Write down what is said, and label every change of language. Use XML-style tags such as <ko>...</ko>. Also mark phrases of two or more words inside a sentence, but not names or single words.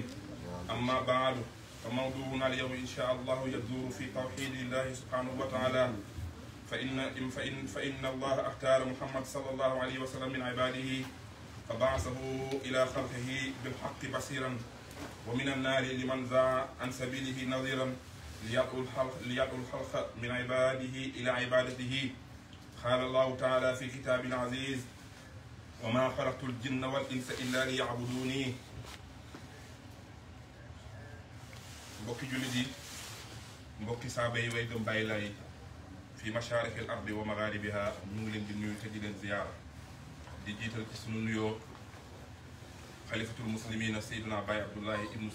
<ar>أما بعد فموضوعنا اليوم إن شاء الله يدور في توحيد الله سبحانه وتعالى فإن الله اختار محمد صلى الله عليه وسلم من عباده فبعثه إلى خلقه بالحق بصيرا ومن النار لمن زاع عن سبيله نظيرا ليدعو الخلق من عباده إلى عبادته. قال الله تعالى في كتاب عزيز وما خلقت الجن والإنس إلا ليعبدوني.</ar> <wo>mbokki jullit yi mbokki saaba yi way gëm bàyyi laay fi</wo> <ar>مشارق الأرض ومغاربها</ar> <wo>ñu ngi leen di nuyu te di leen ziyaara di jiital ci sunu nuyoo</wo> <ar>خليفة المسلمين</ar> <wo>Seydina Baye Abdoulahi ibnu</wo>